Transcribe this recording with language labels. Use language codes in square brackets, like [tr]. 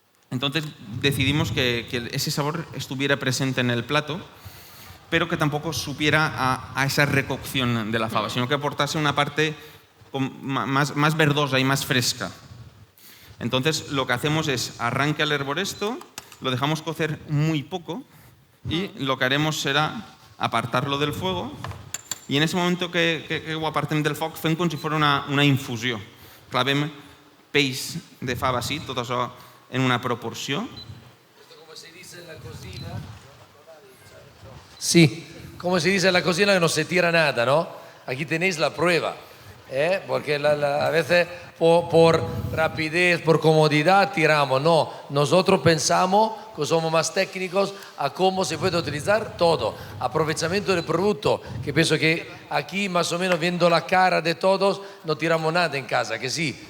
[es] Entonces decidimos que ese sabor estuviera presente en el plato, pero que tampoco supiera a esa recocción de la fava, sino que aportase una parte más verdosa y más fresca. Entonces lo que hacemos es arranca el hervor esto, lo dejamos cocer muy poco y lo que haremos será apartarlo del fuego y en ese momento que [ca] ho apartem del foc fem com si fos una infusió. Clavem peix de fava així, tot això en una proporció. [es] Sí, como se dice en la cocina que no se tira nada, ¿no? Aquí tenéis la prueba, porque a veces por rapidez, por comodidad tiramos, no, nosotros pensamos que somos más técnicos a cómo se puede utilizar todo, aprovechamiento del producto, que pienso que aquí más o menos viendo la cara de todos no tiramos nada en casa, que sí.